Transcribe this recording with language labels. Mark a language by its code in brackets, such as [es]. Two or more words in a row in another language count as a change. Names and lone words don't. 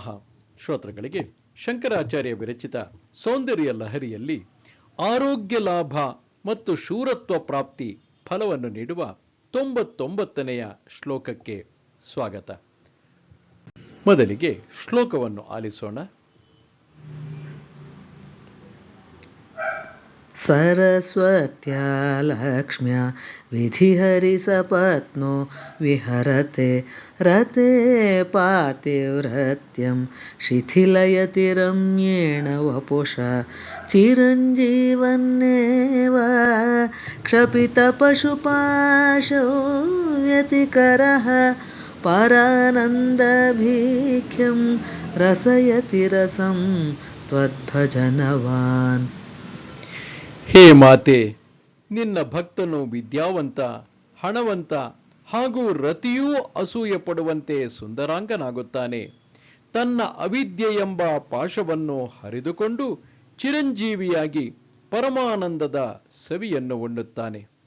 [kn] ಶ್ರೋತೃಗಳಿಗೆ ಶಂಕರಾಚಾರ್ಯ ವಿರಚಿತ ಸೌಂದರ್ಯ ಲಹರಿಯಲ್ಲಿ ಆರೋಗ್ಯ ಲಾಭ ಮತ್ತು ಶೂರತ್ವ ಪ್ರಾಪ್ತಿ ಫಲವನ್ನು ನೀಡುವ 99ನೆಯ ಶ್ಲೋಕಕ್ಕೆ ಸ್ವಾಗತ. ಮೊದಲಿಗೆ ಶ್ಲೋಕವನ್ನು ಆಲಿಸೋಣ. [sa] सरस्वत्या लक्ष्म्या विधिहरिसपत्नो विहरते रते पातिव्रत्यं शिथिलयति रम्येण वपुषा चिरञ्जीवन्नेव क्षपितपशुपाशौ व्यतिकरः परानन्दभीख्यं रसयति रसं त्वद्भजनवान्. [kn] ಹೇ ಮಾತೆ, ನಿನ್ನ ಭಕ್ತನು ವಿದ್ಯಾವಂತ, ಹಣವಂತ ಹಾಗೂ ರತಿಯೂ ಅಸೂಯೆ ಪಡುವಂತೆ ಸುಂದರಾಂಗನಾಗುತ್ತಾನೆ. ತನ್ನ ಅವಿದ್ಯೆ ಎಂಬ ಪಾಶವನ್ನು ಹರಿದುಕೊಂಡು ಚಿರಂಜೀವಿಯಾಗಿ ಪರಮಾನಂದದ ಸವಿಯನ್ನು ಉಣ್ಣುತ್ತಾನೆ.